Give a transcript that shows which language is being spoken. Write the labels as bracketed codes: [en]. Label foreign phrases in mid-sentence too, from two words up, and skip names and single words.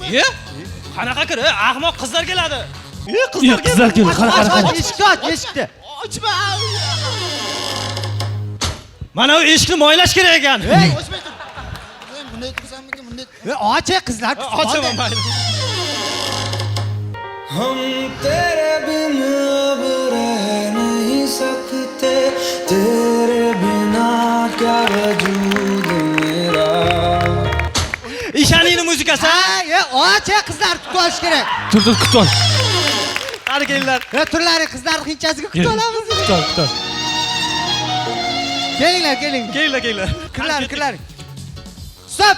[uz] Qanaqa kir? Ahmoq qizlar keladi. Qizlar keldi. Qara. Eshikni. Ochma! Mana bu eshikni moylash kerak ekan. Ey, Ochmay tur. Men bunday tursamikin, bunday. och qizlar. Ochaman mayli. [hi] हम तेरे बिन अब रह नहीं सकते तेरे बिना क्या वजूद मेरा [uz] Ishaningni muzikasi. Och qizlar kutish kerak. Tur, kutib ol. Qani kelinglar. Turlaring qizlarning hinchasiga kutib olamiz. Kutib ol. Kelinglar. Kelinglar. Kirlar. Stop.